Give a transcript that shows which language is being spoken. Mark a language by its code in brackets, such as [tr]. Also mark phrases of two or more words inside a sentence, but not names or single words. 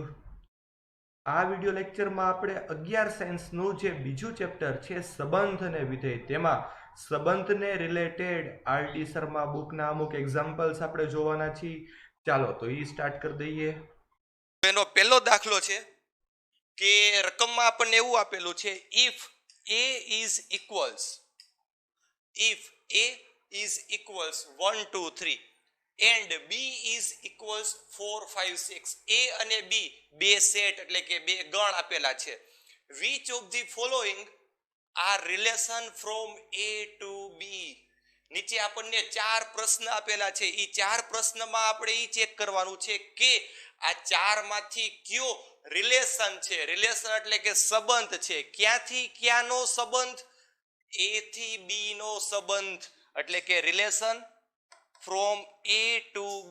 [gu] આ વિડિયો લેક્ચરમાં આપણે 11 સાયન્સનું જે બીજું ચેપ્ટર છે સંબંધ અને વિધેય, તેમાં સંબંધને રિલેટેડ આર.ડી. શર્મા બુકના અમુક એક્ઝામ્પલ્સ આપણે જોવાના છીએ. ચાલો તો એ સ્ટાર્ટ કરી દઈએ. એનો પહેલો દાખલો છે કે રકમમાં આપણને એવું આપેલું છે [en] if a is equals 1 2 3 and b is equals 4 5 6. [gu] a અને b બે સેટ એટલે કે બે ગણ આપેલા છે. [en] which of the following are relation from a to b? [gu] નીચે આપણને ચાર પ્રશ્ન આપેલા છે. એ ચાર પ્રશ્નમાં આપણે એ ચેક કરવાનું છે કે આ ચાર માંથી કયો રિલેશન છે. રિલેશન એટલે કે સંબંધ છે. ક્યાંથી ક્યાંનો સંબંધ? a થી b નો સંબંધ, એટલે કે [en] relation from a to b.